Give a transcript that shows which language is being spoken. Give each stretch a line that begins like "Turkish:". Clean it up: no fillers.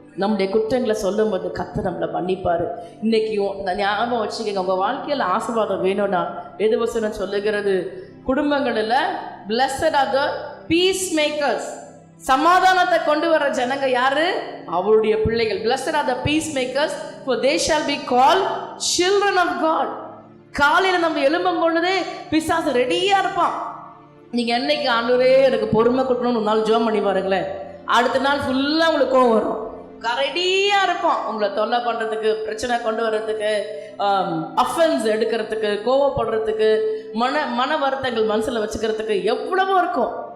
Tamil: நம்முடைய குற்றங்களை சொல்லும் போது கர்த்தர் நம்மளை மன்னிப்பார். இன்னைக்கும் ஞாபகம் வச்சுக்கோங்க, உங்கள் வாழ்க்கையில் ஆசீர்வாதம் வேணும்னா வேதவசனம் சொல்லுகிறது, குடும்பங்களில்
English: blessed are the peacemakers,
Tamil: சமாதானத்தை கொண்டு வர ஜனங்க யாரு? அவருடைய பிள்ளைகள்.
English: blessed are the peacemakers for they shall be called children of God.
Tamil: காலையில் நம்ம எழும்பும் பொழுதே பிசாசு ரெடியா இருப்பான். நீங்க என்னைக்கு ஆண்டவரே எனக்கு பொறுமை கொடுக்கணும்னு ஒரு நாள் ஜெபம் பண்ணி பாருங்களேன், அடுத்த நாள் ஃபுல்லா உங்களுக்கு கோவம் வரும். ரெடியா இருப்பான் உங்களை தொல்லை பண்றதுக்கு, பிரச்சனை கொண்டு வர்றதுக்கு, அஃபென்ஸ் எடுக்கிறதுக்கு, கோவப்படுறதுக்கு, மன வருத்தங்கள் மனசுல வச்சுக்கிறதுக்கு எவ்வளவோ இருக்கும்.